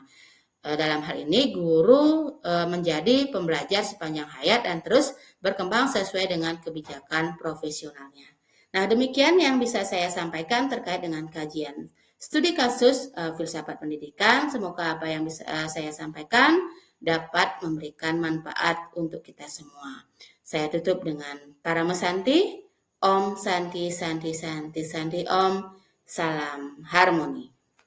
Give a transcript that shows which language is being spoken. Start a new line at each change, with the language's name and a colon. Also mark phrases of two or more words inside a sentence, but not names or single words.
Indonesian: Dalam hal ini guru menjadi pembelajar sepanjang hayat dan terus berkembang sesuai dengan kebijakan profesionalnya. Nah, demikian yang bisa saya sampaikan terkait dengan kajian studi kasus filsafat pendidikan. Semoga apa yang bisa saya sampaikan dapat memberikan manfaat untuk kita semua. Saya tutup dengan Parama Santi,
Sanskrit: Om Santi Santi Santi Santi Om,
Indonesian: salam harmoni.